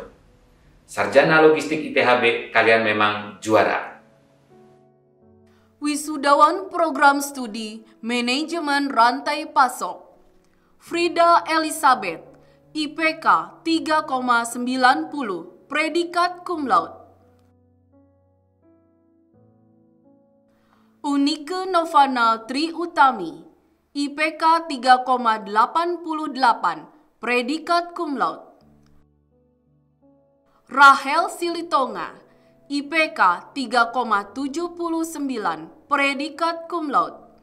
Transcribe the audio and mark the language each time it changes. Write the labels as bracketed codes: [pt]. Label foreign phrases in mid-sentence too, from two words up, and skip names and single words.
[id] Sarjana logistik ITHB, kalian memang juara. Wisudawan Program Studi Manajemen Rantai Pasok Frida Elizabeth, IPK 3,90, predikat [la] cum laude. [id] Unike Novana Tri Utami, IPK 3,88, predikat [la] cum laude. [id] Rahel Silitonga, IPK 3,79, predikat [la] cum laude.